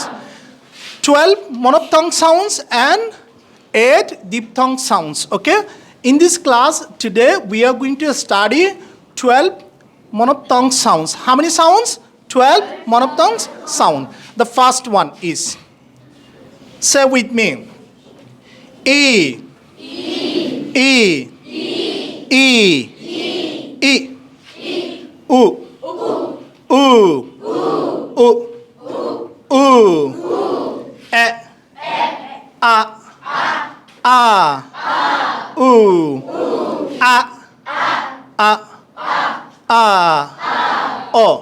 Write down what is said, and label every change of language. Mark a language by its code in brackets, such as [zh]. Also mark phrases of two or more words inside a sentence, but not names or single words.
[en] 12 monophthong sounds and 8 diphthong sounds. Okay? In this class today, we are going to study 12 monophthong sounds. How many sounds? 12 monophthong sound. The first one is, say with me, E, E, E, E, E, U, U, U, U, E, A, U, A, O.